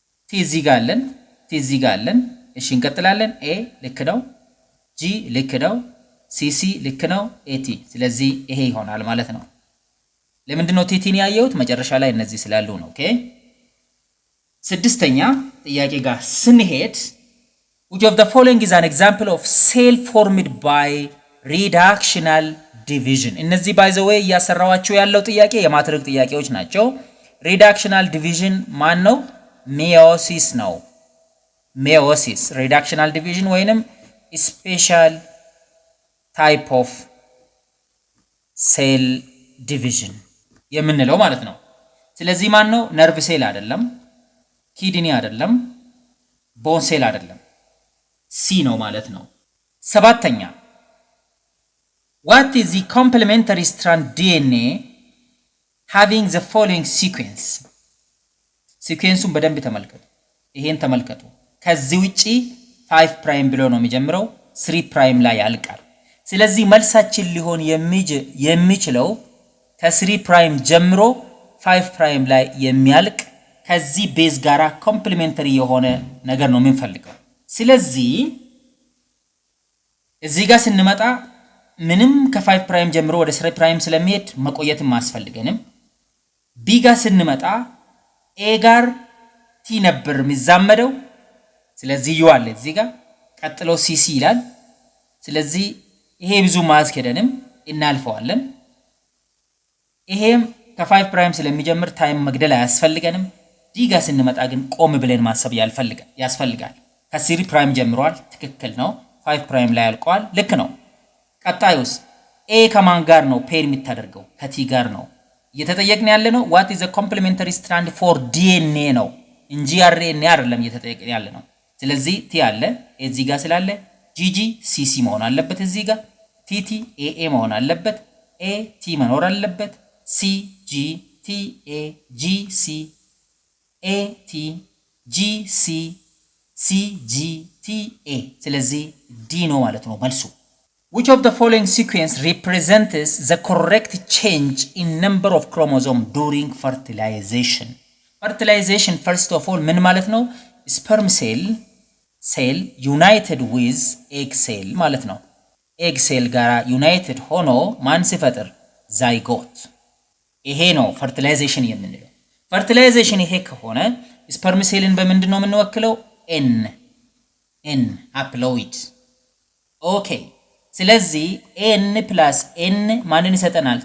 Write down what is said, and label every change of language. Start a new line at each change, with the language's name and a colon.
Amharic: T እዚህ ጋር አለን፣ T እዚህ ጋር አለን። እሺ እንቀጥላለን። A ልክ ነው፣ G ልክ ነው፣ CC ልክ ነው፣ AT። ስለዚህ ይሄ ይሆናል ማለት ነው። ለምንድነው ቲቲን ያየሁት? መጨረሻ ላይ እነዚህ ስላሉ ነው። ኦኬ ስድስተኛ ጥያቄ ጋር ስንሄድ
English: which of the following is an example of cell formed by reductional division?
Amharic: እነዚህ
English: by the way
Amharic: ያሰራዋቸው ያለው ጥያቄ የማትሪክ ጥያቄዎች ናቸው። reductional division ማን ነው? meiosis ነው። meiosis reductional division ወይንም
English: special type of cell division
Amharic: የምንለው ማለት ነው። ስለዚህ ማን ነው? nerve cell አይደለም፣ kidney አይደለም፣ bone cell አይደለም፣ C ነው ማለት ነው። ሰባተኛ
English: what is the complementary strand DNA having the following sequence?
Amharic: ሲኩዌንሱን በደንብ ተመልከቱ። ይሄን ተመልከቱ። ከዚህ ውጪ 5 ፕራይም ብሎ ነው የሚጀምረው፣ 3 ፕራይም ላይ ያልቃል። ስለዚህ መልሳችን ሊሆን የሚችለው ከ3 ፕራይም ጀምሮ 5 ፕራይም ላይ የሚያልቅ ከዚህ ቤዝ ጋራ ኮምፕሊሜንተሪ የሆነ ነገር ነው የምንፈልገው። ስለዚህ እዚህ ጋር ስንመጣ ምንም ከ5 ፕራይም ጀምሮ ወደ 3 ፕራይም ስለሚሄድ መቆየትም ማስፈልገንም። ቢ ጋር ስንመጣ ኤ ጋር ቲ ነበር የሚዛመደው። ስለዚህ ዩ አለ እዚህ ጋር ቀጥሎ ሲሲ ይላል። ስለዚህ ይሄ ብዙ ማስከደንም እናልፈዋለን። ይሄም ከ5 ፕራይም ስለሚጀምር ታይም መግደል አያስፈልገንም። ዲ ጋር ስንመጣ ግን ቆም ብለን ማሰብ ያስፈልጋል። ከ3 ፕራይም ጀምሯል፣ ትክክል ነው። 5 ፕራይም ላይ ያልቋል፣ ልክ ነው። ቀጣዩስ ኤ ከማን ጋር ነው ፔር የሚታደርገው? ከቲ ጋር ነው እየተጠየቅን ያለ ነው።
English: what is the complementary strand for DNA
Amharic: ነው እንጂ RNA አይደለም እየተጠየቅን ያለ ነው። ስለዚህ ቲ አለ እዚህ ጋር ስላለ GG CC መሆን አለበት። እዚህ ጋር TT AA መሆን አለበት። AT መኖር አለበት። CG TA GC
English: AT GC CG TA
Amharic: ስለዚህ ዲ ነው ማለት ነው መልሱ።
English: which of the following sequence represents the correct change in number of chromosome during fertilization? fertilization first of all
Amharic: ምን ማለት ነው?
English: sperm cell united with egg cell ማለት ነው። egg cell ጋራ united
Amharic: ሆኖ ማን ሲፈጥር? zygote። ይሄ ነው fertilization የምንለው። fertilization ይሄ ከሆነ sperm cellን በምንድን ነው የምንወክለው? n haploid። ኦኬ ስለዚህ n plus n ማንን ይሰጠናል?